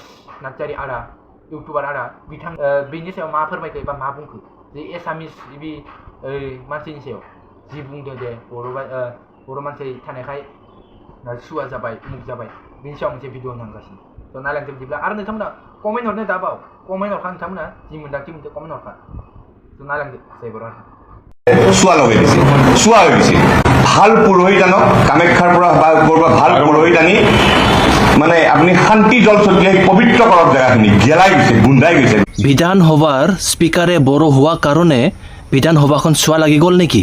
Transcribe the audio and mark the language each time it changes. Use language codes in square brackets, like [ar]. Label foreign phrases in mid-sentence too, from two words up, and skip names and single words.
[brx] नार्जारि आदा, इउटुबार आदा, बेनि सायाव मा फोरमायखो एबा मा बुंखो, जे एसामिस बे मानसिनि सायाव जि बुंदों जे बर' मानसि थानायखाय सुवा जाबाय, मुख जाबाय, बेनि सायाव मोनसे भिडिअ होनांगासिनो। स' नायलांदो बिदिब्ला। आरो नोंथांमोना कमेन्ट हरनो दाबाव, कमेन्ट हरखा नोंथांमोना जि मोन्दांथि मोनदों कमेन्ट हरखा। स' नायलांदो जय बर'। [as] চুৱা লগাই দিছে, চুৱা হৈ গৈছে। ভাল পুৰোহিত আনক, কামাখ্যাৰ পৰা বা ক'ৰবাৰ ভাল পুৰোহিত আনি মানে আপুনি শান্তি জল ছটিয়াই পবিত্ৰ কৰক জেগাখিনি, গেলাই গৈছে, গোন্ধাই গৈছে। বিধানসভাৰ স্পীকাৰে বড়ো হোৱা কাৰণে বিধানসভাখন চুৱা লাগি গ'ল নেকি?